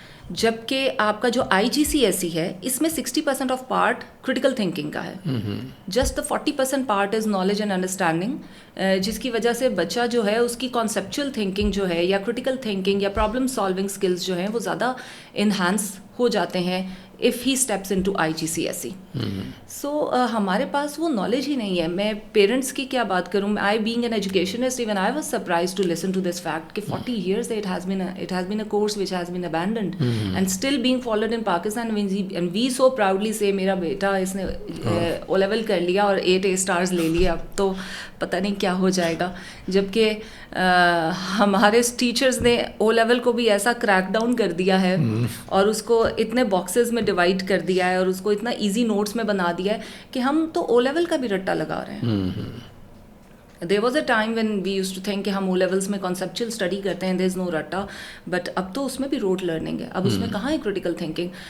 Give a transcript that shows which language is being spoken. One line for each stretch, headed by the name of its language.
Urdu: جبکہ آپ کا جو آئی جی سی ایس سی ہے اس میں 60% آف پارٹ کریٹیکل تھنکنگ کا ہے,
English: just the 40% part is knowledge and understanding,
Urdu: جس کی وجہ سے بچہ جو ہے اس کی کانسیپچل تھنکنگ جو ہے یا کریٹیکل تھنکنگ یا پرابلم سالونگ اسکلز جو ہیں وہ زیادہ انہانس ہو جاتے ہیں
English: if he steps into IGCSE.
Urdu: So ہمارے پاس وہ نالج ہی نہیں ہے. میں پیرنٹس کی کیا بات کروں,
English: I being an educationist, even I was surprised to listen to this fact کہ 40 years it has been a course which has been abandoned and still being followed in Pakistan, and we so proudly say
Urdu: میرا بیٹا اس نے O level کر لیا اور 8 A stars لے لیا, اب تو پتہ نہیں کیا ہو جائے گا. جبکہ ہمارے ٹیچرز نے او لیول کو بھی ایسا کریک ڈاؤن کر دیا ہے اور اس کو اتنے باکسز میں ڈیوائڈ کر دیا ہے اور اس کو اتنا ایزی نوٹس میں بنا دیا ہے کہ ہم تو او لیول کا بھی رٹا لگا رہے ہیں.
English: There was a time when we used to think
Urdu: کہ ہم او لیولس میں کانسیپچل اسٹڈی کرتے ہیں,
English: there is no
Urdu: رٹا, بٹ اب تو اس میں بھی روٹ لرننگ ہے, اب اس میں کہاں ہے کریٹیکل تھنکنگ.